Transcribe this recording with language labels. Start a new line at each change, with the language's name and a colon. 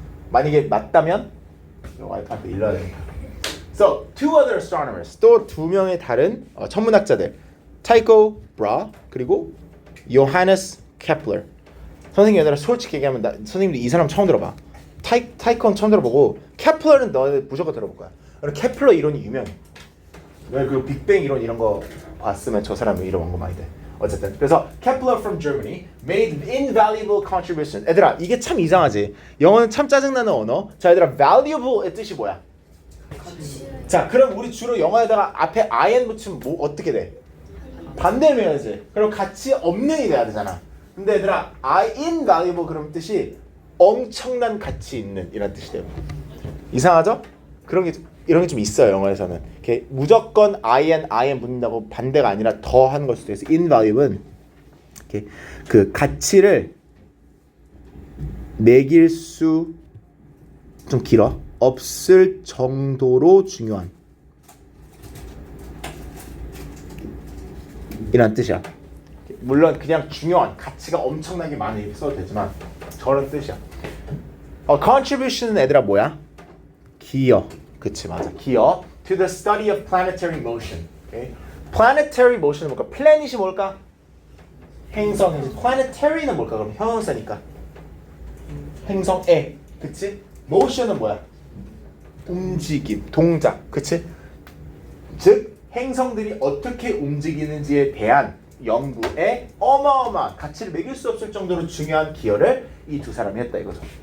Korean: 만약에 맞다면 와이프한테 일러야 되니까.
English: So two other astronomers
Korean: 또 두 명의 다른 천문학자들 타이코 브라 그리고 요하네스 케플러. 선생님 얘들아 솔직히 얘기하면 선생님도 이 사람 처음 들어봐. 타이콘 처음 들어보고 케플러는 너네 무조건 들어볼 거야. 케플러 이론이 유명해. 그 빅뱅 이론 이런 거 봤으면 저 사람 이름 언급 많이 돼. 어쨌든 그래서
English: Kepler from Germany made invaluable contributions.
Korean: 얘들아 이게 참 이상하지. 영어는 참 짜증나는 언어. 자 얘들아 valuable의 뜻이 뭐야? 자 그럼 우리 주로 영어에다가 앞에 in 붙이면 뭐 어떻게 돼? 반대로 해야지. 그럼 가치 없는이 돼야 되잖아. 근데 얘들아 invaluable 그럼 뜻이 엄청난 가치 있는 이런 뜻이 돼요. 이상하죠? 이런 게 좀 있어요 영어에서는. 이렇게 무조건 in 붙는다고 반대가 아니라 더 하는 걸 수도 있어. invaluable은 이렇게 그 가치를 매길 수 좀 길어. 없을 정도로 중요한 이란 뜻이야. 물론 그냥 중요한 가치가 엄청나게 많은 이렇게 써도 되지만 저런 뜻이야. contribution은 얘들아 뭐야? 기여. 그치 맞아.
English: 기여 to the study of planetary motion. Okay?
Korean: planetary motion은 뭘까? planet이 뭘까? 행성이지. planetary는 뭘까? 그럼 형용사니까 행성에. 그치? motion은 뭐야? 움직임, 동작. 그치? 즉 행성들이 어떻게 움직이는지에 대한 연구에 어마어마한 가치를 매길 수 없을 정도로 중요한 기여를 이 두 사람이 했다 이거죠.